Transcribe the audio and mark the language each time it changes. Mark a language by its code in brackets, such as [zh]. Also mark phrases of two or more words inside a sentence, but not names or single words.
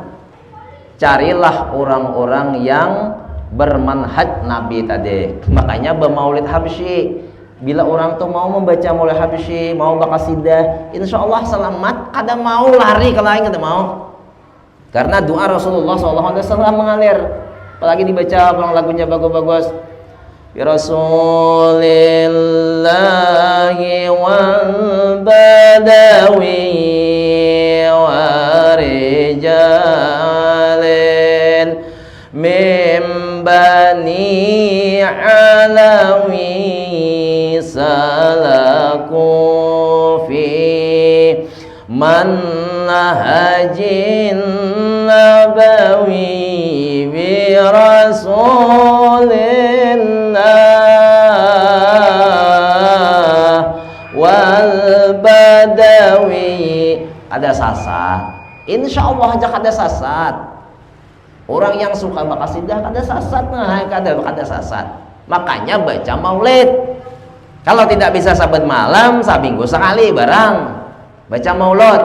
[bjn] Carilah orang-orang yang bermanhaj Nabi tadi. Makanya bermaulid habsyi. Bila orang tuh mau membaca maulid habsyi, mau bakasidah, [ar] إن شاء الله [bjn] selamat. Kada mau lari ke lain, kada mau. Karena doa Rasulullah SAW mengalir. Apalagi dibaca orang lagunya bagus-bagus. [ar] يا رسول الله والبدوي ورجال من بني علوي سلكوا في منهج نبوي برسول الله والبدوي. [bjn] Ada sasat, [ar] إن شاء الله [bjn] aja kada sasat. Orang yang suka makasidah kada sasat, nah kada sasat. Makanya baca maulid. Kalau tidak bisa saben malam, sabinggu sekali barang baca maulud.